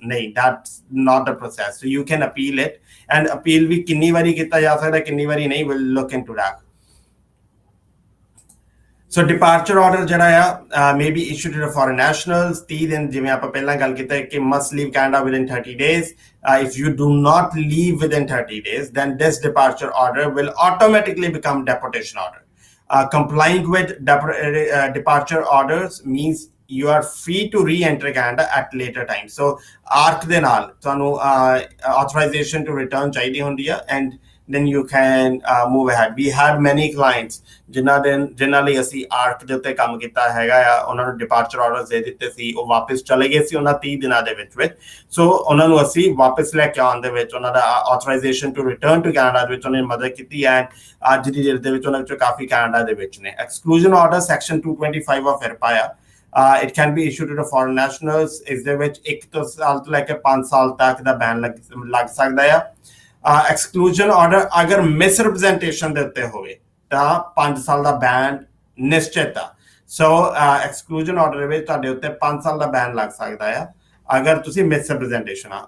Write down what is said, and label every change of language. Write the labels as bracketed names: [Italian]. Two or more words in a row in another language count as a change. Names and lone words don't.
[English] ਨਹੀਂ, that's not the process. so you can appeal it, and appeal [Punjabi] ਵੀ ਕਿੰਨੀ ਵਾਰੀ ਕੀਤਾ ਜਾ ਸਕਦਾ, ਕਿੰਨੀ ਵਾਰੀ ਨਹੀਂ, [English] will look into that. so departure order [Punjabi] ਜਿਹੜਾ ਆ [English] may be issued to foreign nationals. [Punjabi] 30 ਦਿਨ ਜਿਵੇਂ ਆਪਾਂ ਪਹਿਲਾਂ ਗੱਲ ਕੀਤਾ ਕਿ [English] must leave Canada within 30 days. if you do not leave within 30 days, then this departure order will automatically become deportation order। complying with departure orders means you are free to re-enter Canada at later time। [Punjabi] so ARC ਦੇ ਨਾਲ ਤੁਹਾਨੂੰ [English] authorization to return [Punjabi] ਚਾਹੀਦੀ ਹੁੰਦੀ ਆ, [English] and then you can move ahead। we had many clients [Punjabi] ਜਿਨ੍ਹਾਂ ਲਈ ਅਸੀਂ ARC ਦੇ ਉੱਤੇ ਕੰਮ ਕੀਤਾ ਹੈਗਾ ਆ, ਉਹਨਾਂ ਨੂੰ ਡਿਪਾਰਚਰ ਆਰਡਰਸ ਦੇ ਦਿੱਤੇ ਸੀ, ਉਹ ਵਾਪਸ ਚਲੇ ਗਏ ਸੀ ਉਹਨਾਂ 30 ਦਿਨਾਂ ਦੇ ਵਿੱਚ। ਸੋ ਉਹਨਾਂ ਨੂੰ ਅਸੀਂ ਵਾਪਸ ਲੈ ਕੇ ਆਉਣ ਦੇ ਵਿੱਚ, ਉਹਨਾਂ ਦਾ [English] authorization to return to Canada [Punjabi] ਦੇ ਵਿੱਚ ਉਹਨੇ ਮਦਦ ਕੀਤੀ, ਐਂਡ ਅੱਜ ਦੀ ਡੇਟ ਦੇ ਵਿੱਚ ਉਹਨਾਂ ਵਿੱਚੋਂ ਕਾਫੀ ਕੈਨੇਡਾ ਦੇ ਵਿੱਚ ਨੇ। [English] exclusion order section 225 of IRPA ਆ। it can be issued to foreign nationals। [Punjabi] ਇਸ ਦੇ ਵਿੱਚ 1 ਸਾਲ ਤੋਂ ਲੈ ਕੇ 5 ਸਾਲ ਤੱਕ ਦਾ ਬੈਨ ਲੱਗ ਸਕਦਾ ਆ। [English] exclusion order [Punjabi] ਅਗਰ ਮਿਸਰਿਪਰੈਜ਼ੈਂਟੇਸ਼ਨ ਦੇ ਉੱਤੇ ਹੋਵੇ ਤਾਂ 5 ਸਾਲ ਦਾ ਬੈਨ ਨਿਸ਼ਚਿਤ ਆ। [English] so exclusion order [Punjabi] ਦੇ ਵਿੱਚ ਤੁਹਾਡੇ ਉੱਤੇ 5 ਸਾਲ ਦਾ ਬੈਨ ਲੱਗ ਸਕਦਾ ਆ ਅਗਰ ਤੁਸੀਂ ਮਿਸਰਿਪਰੈਜ਼ੈਂਟੇਸ਼ਨ ਆ।